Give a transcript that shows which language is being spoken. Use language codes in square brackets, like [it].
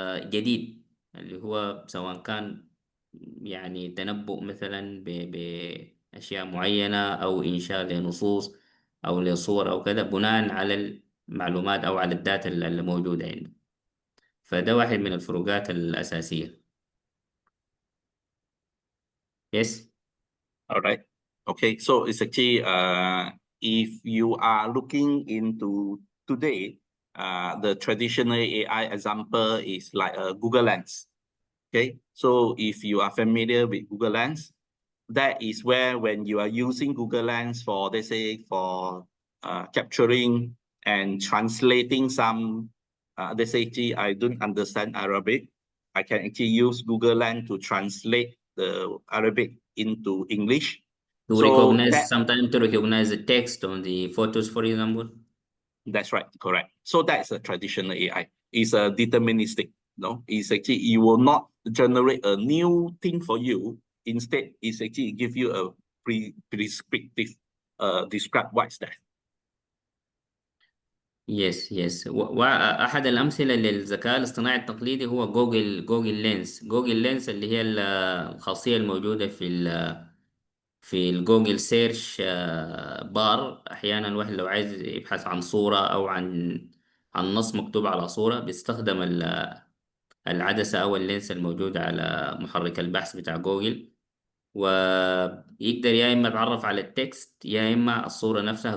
[ar] جديد، اللي هو سواء كان يعني تنبؤ مثلا بأشياء معينة أو إنشاء لنصوص أو لصور أو كذا بناء على المعلومات أو على الداتا اللي موجودة عنده. فده واحد من الفروقات الأساسية. [en] Yes. All right. Okay. So it's actually if you are looking into today, the traditional AI example is like a Google Lens. Okay. So if you are familiar with Google Lens, that is where when you are using Google Lens for, let's say, for capturing and translating some, let's say, I don't understand Arabic, I can actually use Google Lens to translate the Arabic into English. Sometimes to recognize the text on the photos, for example. That's right, correct. So that's a traditional AI. It's a deterministic. No, it's actually, it will not generate a new thing for you. Instead, it's actually give you a prescriptive describe what's that. Yes. [ar] وأحد الأمثلة للذكاء الاصطناعي التقليدي هو جوجل لينس اللي هي الخاصية الموجودة في الجوجل سيرش بار. أحيانا الواحد لو عايز يبحث عن صورة أو عن نص مكتوب على صورة، بيستخدم العدسة أو اللينس الموجود على محرك البحث بتاع جوجل، ويقدر يا إما يتعرف على التكست يا إما الصورة نفسها.